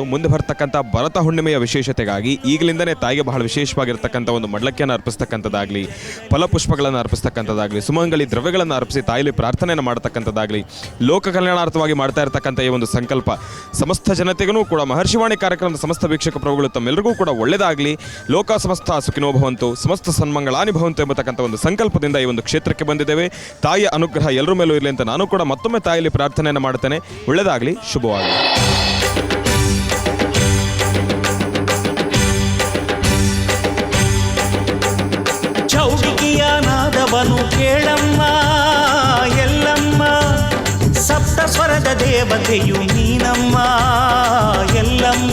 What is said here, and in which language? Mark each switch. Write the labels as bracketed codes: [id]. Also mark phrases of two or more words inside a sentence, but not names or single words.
[kn] ಮುಂದೆ ಬರ್ತಕ್ಕಂಥ ಭರತ ಹುಣ್ಣಿಮೆಯ ವಿಶೇಷತೆಗಾಗಿ ಈಗಲಿಂದನೇ ತಾಯಿಗೆ ಬಹಳ ವಿಶೇಷವಾಗಿರ್ತಕ್ಕಂಥ ಒಂದು ಮಡ್ಲಕ್ಕಿಯನ್ನು ಅರ್ಪಿಸ್ತಕ್ಕಂಥದ್ದಾಗಲಿ, ಫಲಪುಷ್ಪಗಳನ್ನು ಅರ್ಪಿಸ್ತಕ್ಕಂಥದ್ದಾಗಲಿ, ಸುಮಂಗಲಿ ದ್ರವ್ಯಗಳನ್ನು ಅರ್ಪಿಸಿ ತಾಯಿಲಿ ಪ್ರಾರ್ಥನೆಯನ್ನು ಮಾಡ್ತಕ್ಕಂಥದ್ದಾಗಲಿ, ಲೋಕ ಕಲ್ಯಾಣಾರ್ಥವಾಗಿ ಮಾಡ್ತಾ ಇರತಕ್ಕಂಥ ಈ ಒಂದು ಸಂಕಲ್ಪ ಸಮಸ್ತ ಜನತೆಗೂ ಕೂಡ ಮಹರ್ಷಿವಾಣಿ ಕಾರ್ಯಕ್ರಮದ ಸಮಸ್ತ ವೀಕ್ಷಕ ಪ್ರಭುಗಳು ತಮ್ಮೆಲ್ಲರಿಗೂ ಕೂಡ ಒಳ್ಳೆಯದಾಗಲಿ, [sa] ಲೋಕ ಸಮಸ್ತ ಸುಖಿನೋ ಭವಂತು, ಸಮಸ್ತ ಸನ್ಮಂಗಳಾನಿ ಭವಂತು [kn] ಎಂಬತಕ್ಕಂಥ ಒಂದು ಸಂಕಲ್ಪದಿಂದ ಈ ಒಂದು ಕ್ಷೇತ್ರಕ್ಕೆ ಬಂದಿದ್ದೇವೆ. ತಾಯಿಯ ಅನುಗ್ರಹ ಎಲ್ಲರ ಮೇಲೂ ಇರಲಿ ಅಂತ ನಾನು ಕೂಡ ಮತ್ತೊಮ್ಮೆ ತಾಯಿಯಲ್ಲಿ ಪ್ರಾರ್ಥನೆಯನ್ನು ಮಾಡ್ತೇನೆ. ಒಳ್ಳೆಯದಾಗಲಿ, ಶುಭವಾಗಲಿ. ಚೌಡಿಕಿಯ ನಾದವನು ಕೇಳಮ್ಮ ಎಲ್ಲಮ್ಮ, ಸಪ್ತ ಸ್ವರದ ದೇವತೆಯು ನೀನಮ್ಮ ಎಲ್ಲಮ್ಮ.